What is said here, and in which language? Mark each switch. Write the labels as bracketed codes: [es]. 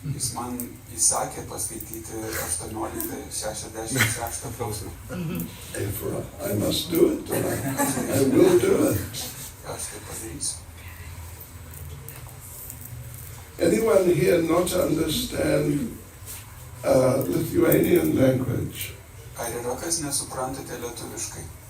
[lt] Jis man įsakė paskaityti 1866 klausimą. [en] Therefore, I must do it, and I will do it. [lt] Aš tai padarysiu. [en] Anyone here not understand Lithuanian language? [lt] Ar yra kas nesuprantate lietuviškai?